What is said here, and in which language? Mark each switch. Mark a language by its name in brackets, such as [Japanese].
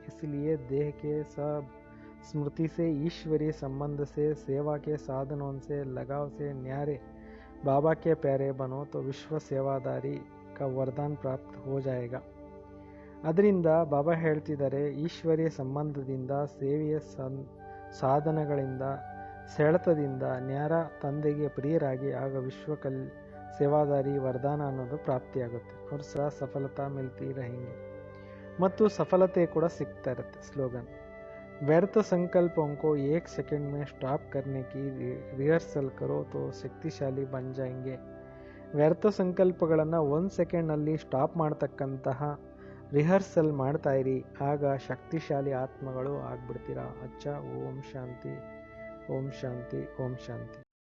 [Hindi] ಇಸ್ಲಿಯೇ ದೇಹ ಕೆ ಸಬ್ स्मृति से ईश्वरीय संबंध से सेवा के साधनों से लगाव से न्यारे बाबा के प्यारे बनो तो विश्व सेवादारी का वरदान प्राप्त हो जाएगा. [Kannada] ಅದರಿಂದ ಬಾಬಾ ಹೇಳ್ತಿದ್ದಾರೆ, ಈಶ್ವರೀಯ ಸಂಬಂಧದಿಂದ ಸೇವೆಯ ಸಾಧನಗಳಿಂದ ಸೆಳೆತದಿಂದ ನ್ಯಾರ ತಂದೆಗೆ ಪ್ರಿಯರಾಗಿ ಆಗ ಸೇವಾದಾರಿ ವರದಾನ ಅನ್ನೋದು ಪ್ರಾಪ್ತಿಯಾಗುತ್ತೆ. ಅವ್ರು ಸಹ [Hindi] ಸಫಲತಾ ಮಿಲ್ತಿ रहेंगे [Kannada] ಮತ್ತು ಸಫಲತೆ ಕೂಡ ಸಿಗ್ತಾ ಇರುತ್ತೆ. [Hindi] ಸ್ಲೋಗನ್, व्यर्थ संकल्पों को 1 सेकंड में स्टॉप करने की रिहर्सल करो तो शक्तिशाली बन जाएंगे. [Kannada] ವ್ಯರ್ಥ ಸಂಕಲ್ಪಗಳನ್ನು 1 ಸೆಕೆಂಡ್ನಲ್ಲಿ ಸ್ಟಾಪ್ ಮಾಡ್ತಕ್ಕಂತಹ ರಿಹರ್ಸಲ್ ಮಾಡ್ತಾ ಇರಿ, ಆಗ ಶಕ್ತಿಶಾಲಿ ಆತ್ಮಗಳು ಆಗ್ಬಿಡ್ತೀರಾ. ಅಚ್ಚ. ಓಂ ಶಾಂತಿ, ಓಂ ಶಾಂತಿ, ಓಂ ಶಾಂತಿ.